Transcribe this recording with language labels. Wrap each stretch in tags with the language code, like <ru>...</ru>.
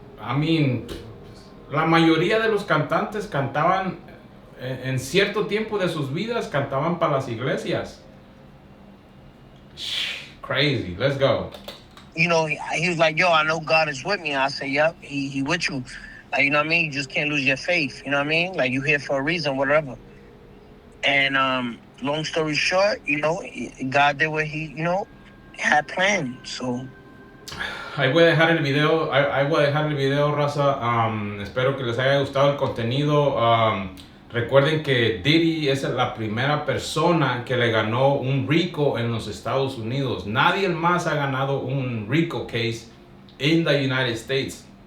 <en>I mean,</en> <es>la mayoría de los cantantes cantaban en cierto tiempo de sus vidas, cantaban para las iglesias.</es> <en>Crazy. Let's go. You know, he was like, yo, I know God is with me. I say, yep, he with you. Like, you know what I mean? You just can't lose your faith. You know what I mean? Like, you here for a reason, whatever. And long story short, God did what he, had planned. So</en> <es>Ahí voy a dejar el video, raza. Espero que les haya gustado el contenido. Recuerden que Diddy es la primera persona que le ganó un RICO en los Estados Unidos. Nadie más ha ganado un RICO</es> <en>case in the United States.</en>